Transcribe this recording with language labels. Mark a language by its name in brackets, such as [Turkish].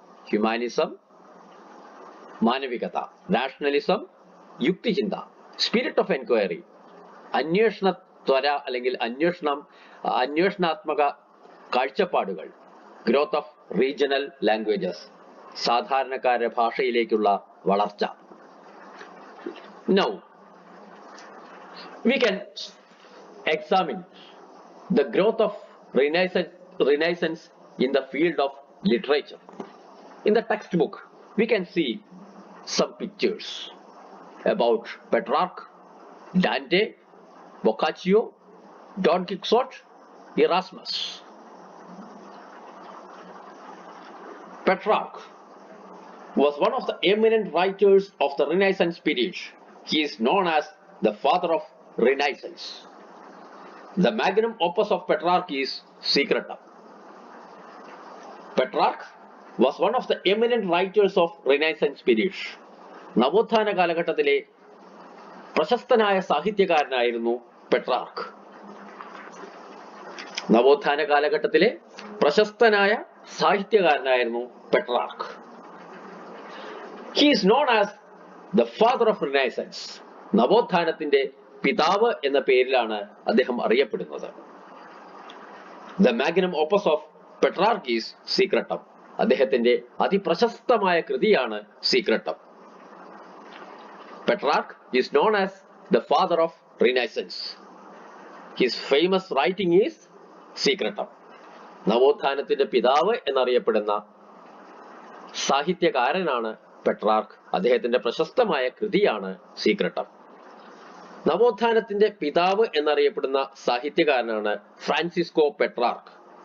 [Malayalam] Humanism, മാനവികത. രാഷണലിസം, യുക്തിചിന്ത. [English] spirit of enquiry, [Malayalam] അന്വേഷണത്വര അല്ലെങ്കിൽ അന്വേഷണാത്മക കാഴ്ചപ്പാടുകൾ. [English] growth of regional languages, [Malayalam] സാധാരണക്കാരുടെ ഭാഷയിലേക്കുള്ള വളർച്ച. [English] Now we can examine the growth of Renaissance in the field of literature. In the textbook we can see some pictures about Petrarch, Dante, Boccaccio, Don Quixote, Erasmus. Petrarch was one of the eminent writers of the Renaissance period. He is known as the father of Renaissance. The magnum opus of Petrarch is Secretum. Petrarch was one of the eminent writers of Renaissance period. [Malayalam] നവോത്ഥാന കാലഘട്ടത്തിലെ പ്രശസ്തനായ സാഹിത്യകാരനായിരുന്നു Petrarch. നവോത്ഥാന കാലഘട്ടത്തിലെ പ്രശസ്തനായ സാഹിത്യകാരനായിരുന്നു Petrarch. [English] He is known as the father of Renaissance. [Malayalam] നവോത്ഥാനത്തിന്റെ പിതാവ് എന്ന പേരിലാണ് അദ്ദേഹം അറിയപ്പെടുന്നത്. [English] The magnum opus of Petrarch is Secretum. [Malayalam] അദ്ദേഹത്തിന്റെ അതിപ്രശസ്തമായ കൃതിയാണ് Secretum. [English] Petrarch is known as the father of Renaissance. His famous writing is Secretum. [Malayalam] നവോത്ഥാനത്തിന്റെ പിതാവ് എന്നറിയപ്പെടുന്ന സാഹിത്യകാരനാണ് പെട്രാർക്ക്. അദ്ദേഹത്തിന്റെ പ്രശസ്തമായ കൃതിയാണ് സീക്രട്ടം. നവോത്ഥാനത്തിന്റെ പിതാവ് എന്നറിയപ്പെടുന്ന സാഹിത്യകാരനാണ് ഫ്രാൻസിസ്കോ പെട്രാർക്ക്.